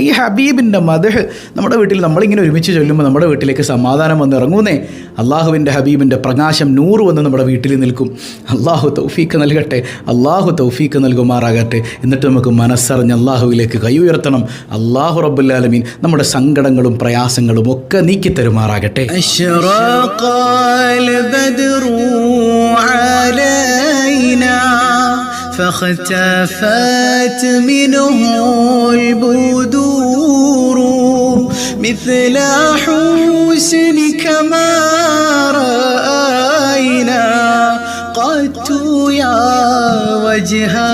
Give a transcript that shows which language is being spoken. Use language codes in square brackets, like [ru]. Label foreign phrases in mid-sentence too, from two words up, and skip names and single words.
[ml] ഈ ഹബീബിൻ്റെ മദ്ഹ് നമ്മുടെ വീട്ടിൽ നമ്മളിങ്ങനെ ഒരുമിച്ച് ചൊല്ലുമ്പോൾ നമ്മുടെ വീട്ടിലേക്ക് സമാധാനം വന്ന് ഇറങ്ങുന്നേ. അള്ളാഹുവിൻ്റെ ഹബീബിൻ്റെ പ്രകാശം നൂറ് വന്ന് നമ്മുടെ വീട്ടിൽ നിൽക്കും. അള്ളാഹു തൗഫീക്ക് നൽകട്ടെ, അള്ളാഹു തൗഫീക്ക് നൽകുമാറാകട്ടെ. എന്നിട്ട് നമുക്ക് മനസ്സറിഞ്ഞ് അള്ളാഹുവിലേക്ക് കൈ ഉയർത്തണം. [ar] الله رب العالمين [ml] നമ്മുടെ സങ്കടങ്ങളും പ്രയാസങ്ങളും ഒക്കെ നീക്കി തരുമാറാകട്ടെ. [ar] فاختفت منه البدور مثل حسنك ما رأينا قدت يا وجه